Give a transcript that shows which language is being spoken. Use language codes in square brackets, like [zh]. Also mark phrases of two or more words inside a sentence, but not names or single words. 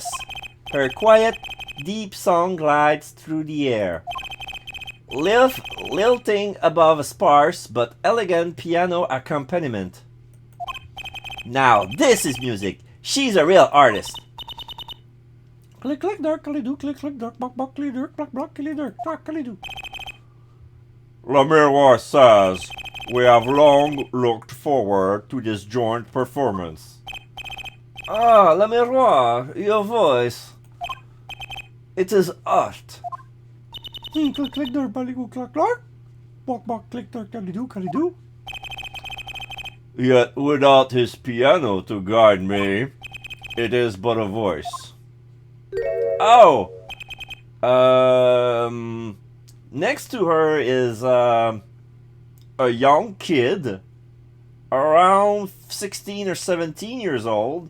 [en] Her quiet, deep song glides through the air, lilting above a sparse but elegant piano accompaniment. Now this is music. She's a real artist. Click, click, dark, kalidu, click, click, dark, bok, bok, kalidu, bok, bok, kalidu, dark, kalidu. La Miroir says, we have long looked forward to this joint performance. Ah, La Miroir, your voice. It is art. Click, click, dark, baligu, clack, clack. Bok, bok, click, dark, kalidu, kalidu. Yet without his piano to guide me, it is but a voice. Oh! Next to her is a young kid, around 16 or 17 years old.